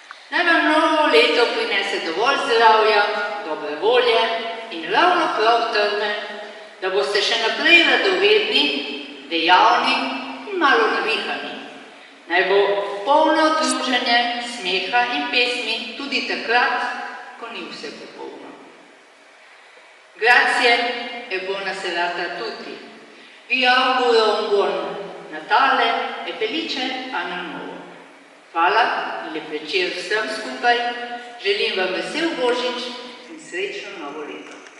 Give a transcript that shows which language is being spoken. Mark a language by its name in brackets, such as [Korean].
[Slovenian] Naj vam novo leto prinese dovolj zdravja, dobre volje in ravno prav trdne, da boste še naprej radovedni, dejavni in malo navihani. Naj bo polno druženje, smeha in pesmi tudi takrat, ko ni vse popolno. [Italian] Grazie e buona serata a tutti. Vi auguro un buon Natale e felice anno nuovo. [Slovenian] Hvala in lep večer vsem skupaj. Želim vam vesel Božič in srečno novo leto.